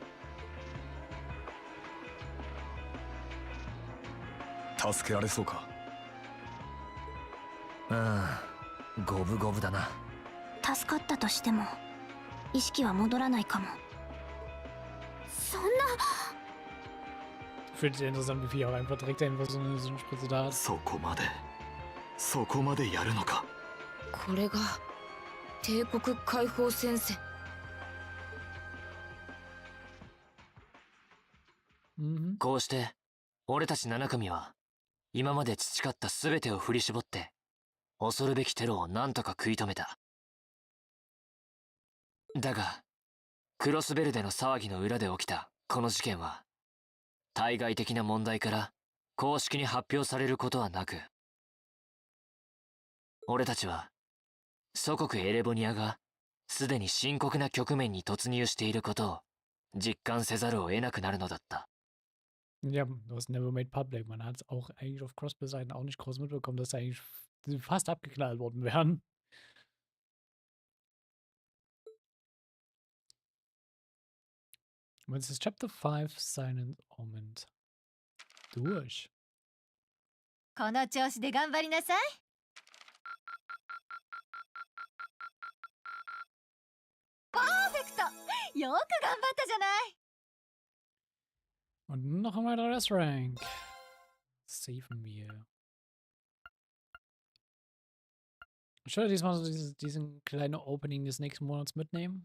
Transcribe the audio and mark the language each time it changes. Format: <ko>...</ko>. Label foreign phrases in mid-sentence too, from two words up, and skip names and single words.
<ja>助けられそうか。五分五分だな。助かったとしても意識は戻らないかも。そんな。</ja> <de>Ich finde es interessant, wie viel auch einfach direkt einfach so eine Spritze da hat.</de> <ja>そこまでそこまでやるのか。これが帝国解放戦線。こうして俺たち7組は今まで培った全てを振り絞って恐るべきテロを何とか食い止めた。だがクロスベルでの騒ぎの裏で起きたこの事件は対外的な問題から公式に発表されることはなく、俺たちは祖国エレボニアがすでに深刻な局面に突入していることを実感せざるを得なくなるのだった。</ja> <de>Ja, du hast</de> <en>never made public.</en> <de>Man hat es auch eigentlich auf Crossbell-Seiten auch nicht groß mitbekommen, dass da eigentlich fast abgeknallt worden wären. Und jetzt ist Chapter 5 Silent Omen durch.</de> <ja>この調子で頑張りなさい。パーフェクト。よく頑張ったじゃない。</ja> <de>Und noch ein weiteres Rank. Safen wir. Ich werde diesmal so diesen kleinen Opening des nächsten Monats mitnehmen.</de>